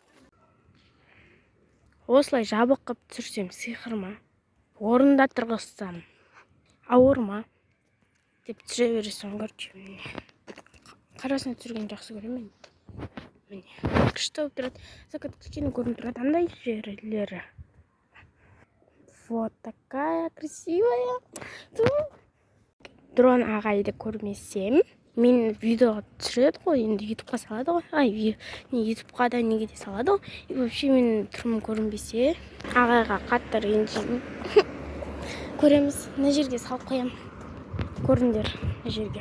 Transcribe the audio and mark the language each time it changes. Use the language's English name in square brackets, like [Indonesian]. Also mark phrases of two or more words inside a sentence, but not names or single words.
[Kazakh] Осылай жабық қып түсірсем сиқыр ма? Орында тұрғызсам ауыр ма? Деп түсіре бересің, короче. Қарасына түсірген жақсы көремін. Күшті болып тұрады. Сақат кішкене көрініп тұрады. Андай жерлері. [Russian] Вот такая красивая. [Kazakh] Дрон ағайды көрмесем, мен видеоға түсіреді ғой, енді ютубқа салады ғой. Ютубқа да неге де салады ғой. [Russian] И вообще [Kazakh] мен түрім көрінбесе, ағайға қатты ренжимін. Көреміз. Мына жерге салып қоям. Көріңдер, мына жерге.